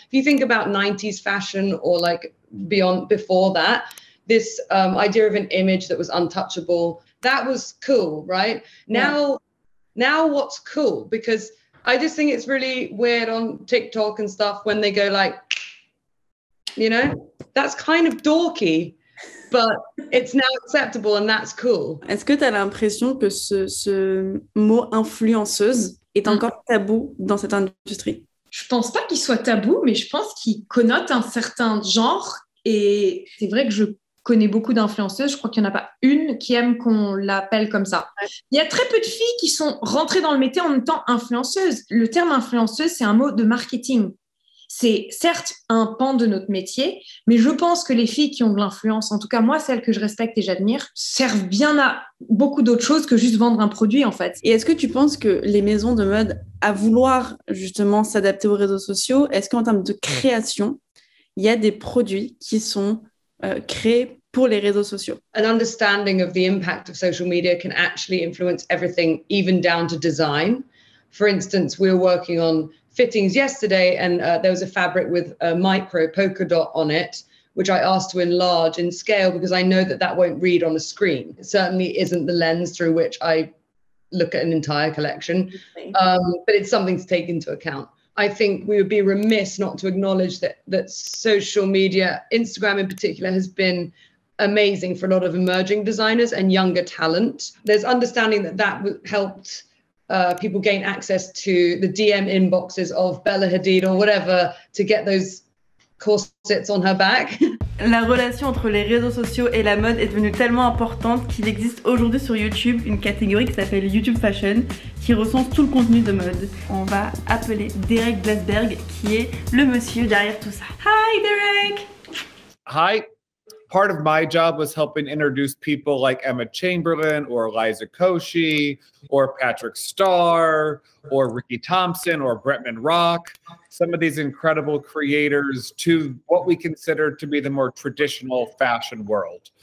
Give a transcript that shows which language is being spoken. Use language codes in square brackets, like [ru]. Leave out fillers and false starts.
[en] If you think about 90s fashion or like before that, this idea of an image that was untouchable, that was cool, right? Now what's cool? Because I just think it's really weird on TikTok and stuff when they go like, you know, that's kind of dorky, but it's now acceptable and that's cool. [fr] Est-ce que tu as l'impression que ce mot influenceuse est encore tabou dans cette industrie? Je pense pas qu'il soit tabou, mais je pense qu'il connote un certain genre. Et c'est vrai que je connais beaucoup d'influenceuses. Je crois qu'il n'y en a pas une qui aime qu'on l'appelle comme ça. Il y a très peu de filles qui sont rentrées dans le métier en même temps influenceuses. Le terme influenceuse, c'est un mot de marketing. C'est certes un pan de notre métier, mais je pense que les filles qui ont de l'influence, en tout cas moi, celles que je respecte et j'admire, servent bien à beaucoup d'autres choses que juste vendre un produit en fait. Et est-ce que tu penses que les maisons de mode, à vouloir justement s'adapter aux réseaux sociaux, est-ce qu'en termes de création, il y a des produits qui sont créés pour les réseaux sociaux? [en] An understanding of the impact of social media can actually influence everything, even down to design. For instance, we were working on fittings yesterday and there was a fabric with a micro polka dot on it, which I asked to enlarge in scale because I know that that won't read on a screen. It certainly isn't the lens through which I look at an entire collection, but it's something to take into account. I think we would be remiss not to acknowledge that social media, Instagram in particular, has been amazing for a lot of emerging designers and younger talent. There's understanding that helped people gain access to the DM inboxes of Bella Hadid or whatever to get those corsets on her back. [fr] La relation entre les réseaux sociaux et la mode est devenue tellement importante qu'il existe aujourd'hui sur YouTube une catégorie qui s'appelle YouTube Fashion qui recense tout le contenu de mode. On va appeler Derek Blasberg qui est le monsieur derrière tout ça. [en] Hi Derek! Hi. Part of my job was helping introduce people like Emma Chamberlain or Eliza Koshy or Patrick Starr or Ricky Thompson or Bretman Rock, some of these incredible creators to what we consider to be the more traditional fashion world.